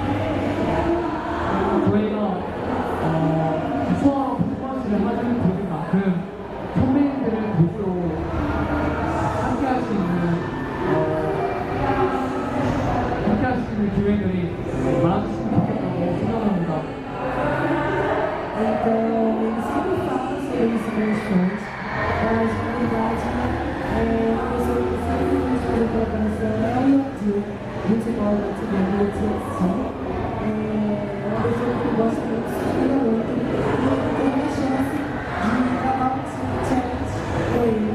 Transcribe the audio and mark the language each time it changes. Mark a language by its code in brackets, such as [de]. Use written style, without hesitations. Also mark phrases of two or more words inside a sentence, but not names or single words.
[ko] 저희가 수업 퍼포먼스를 하는 도중만큼 선배님들을 도구로 함께 할 수 있는 기회들이 많아졌으면 좋겠다고 생각합니다. [pt] Então, eles sempre falam sobre isso nos shows, mas na verdade, uma pessoa que sempre nos faz a colaboração é o Yodil, musical brasileiro, uma pessoa que gosta muito, se inspira muito, e ele teve a chance de gravar um challenge com ele.